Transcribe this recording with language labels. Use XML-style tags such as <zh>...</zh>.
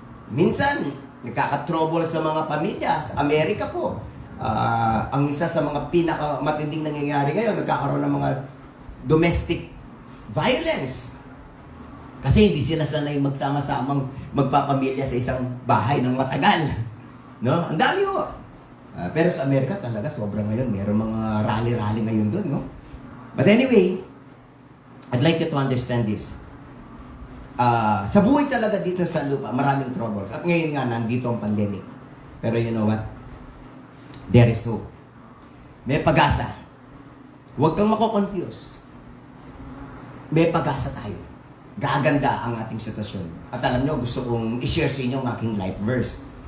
<tl>Minsan, nagkaka-trouble sa mga pamilya. Sa Amerika po, ang isa sa mga pinakamatinding nangyayari ngayon, nagkakaroon ng mga domestic violence. Kasi hindi sila sanay magsama-samang magpapamilya sa isang bahay ng matagal. No? Ang dami ho. Pero sa Amerika talaga, sobrang ngayon. Meron mga rally-rally ngayon doon. No?</tl> <en>But anyway, I'd like you to understand this.</en> <tl>Sa buhay talaga dito sa lupa, maraming troubles. At ngayon nga, nandito ang pandemic.</tl> <en>Pero you know what? There is hope.</en> <tl>May pag-asa. Huwag kang mako-confuse. May pag-asa tayo. Gaganda ang ating sitwasyon. At alam nyo, gusto kong i-share sa inyo ang aking life verse.</tl>